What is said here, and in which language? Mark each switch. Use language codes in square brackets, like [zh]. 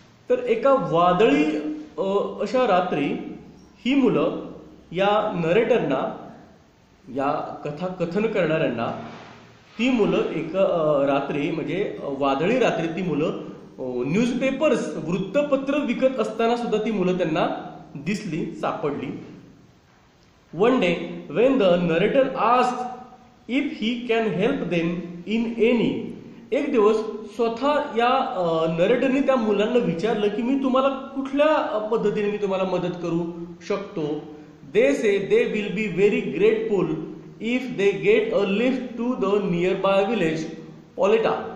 [mr] तर एका वादळी अशा रात्री ही मुलं या नरेटरना, या कथा कथन करणाऱ्यांना, ती मुलं एक रात्री म्हणजे वादळी रात्री ती मुलं न्यूजपेपर्स वृत्तपत्र विकत असताना सुद्धा ती मुलं त्यांना दिसली, सापडली. [en] One day when the narrator asked if he can help them in any. [mr] एक दिवस स्वतः या नरेटरनी त्या मुलांना विचारलं की मी तुम्हाला कुठल्या पद्धतीने मी तुम्हाला मदत करू शकतो. [en] They say they will be very grateful if they get a lift to the nearby village पॉलेटा.